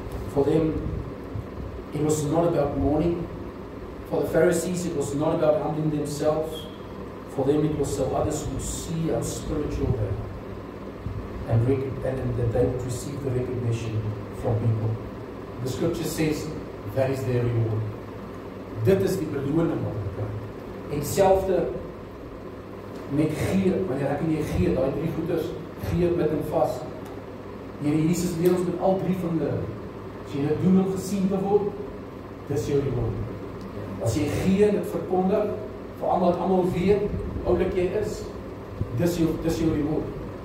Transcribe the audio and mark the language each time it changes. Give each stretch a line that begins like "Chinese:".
English: For them, it was not about mourning. For the Pharisees, it was not about humbling themselves. For them, it was so others would see how spiritual they are, and that they would receive the recognition from people. The scripture says, that is their reward.
Afrikaans: Dit is die beloning wat hulle kry. En selfde met gee, wanneer ek en jy gee, daai drie goeders, gee, bid en vas. Here Jesus leer ons met al drie van hulle. As jy dit doen om gesien te word, dis jou reward. As jy gee en dit verkondig, vir almal wat almal weet, oulik jy is, dis jou reward.